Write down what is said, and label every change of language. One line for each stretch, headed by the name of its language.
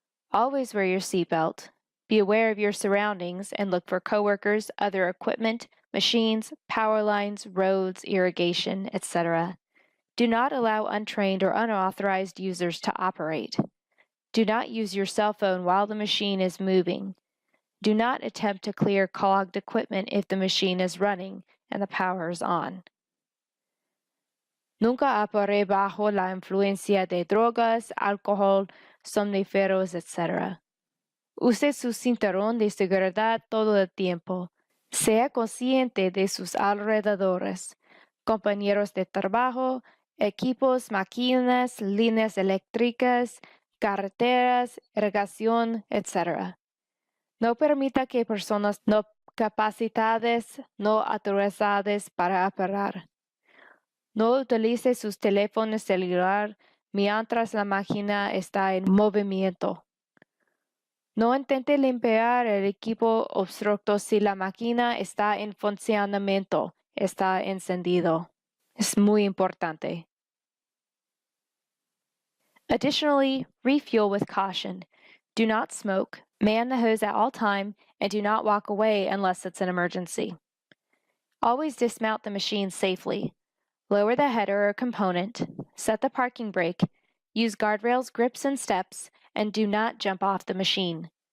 English: Always wear your seatbelt. Be aware of your surroundings and look for coworkers, other equipment, machines, power lines, roads, irrigation, etc. Do not allow untrained or unauthorized users to operate. Do not use your cell phone while the machine is moving. Do not attempt to clear clogged equipment if the machine is running and the power is on.
Spanish: Nunca opere bajo la influencia de drogas, alcohol, somníferos, etc. Use su cinturón de seguridad todo el tiempo. Sea consciente de sus alrededores, compañeros de trabajo, equipos, máquinas, líneas eléctricas, carreteras, irrigación, etc. No permita que personas no capacitadas, no autorizadas para operar. No utilice sus teléfonos celulares mientras la máquina está en movimiento. No intente limpiar el equipo obstructo si la máquina está en funcionamiento, está encendido. Es muy importante.
English: Additionally, refuel with caution. Do not smoke, man the hose at all time, and do not walk away unless it's an emergency. Always dismount the machine safely. Lower the header or component, set the parking brake, use guardrails, grips, and steps, and do not jump off the machine.